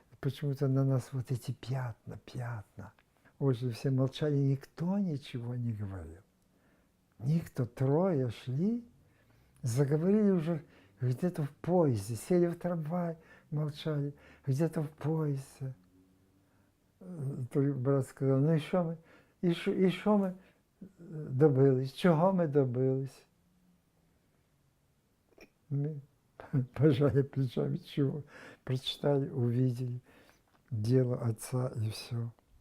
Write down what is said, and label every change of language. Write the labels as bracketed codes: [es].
[ru] Почему-то на нас вот эти пятна. Уже все молчали, никто ничего не говорил. Никто, 3 шли, заговорили уже где-то в поезде, сели в трамвай, молчали, где-то в поезде. [uk] Той брат сказав, ну і що ми добились, чого ми добились? [ru] Мы пожали плечами, чего, прочитали, увидели дело отца и все.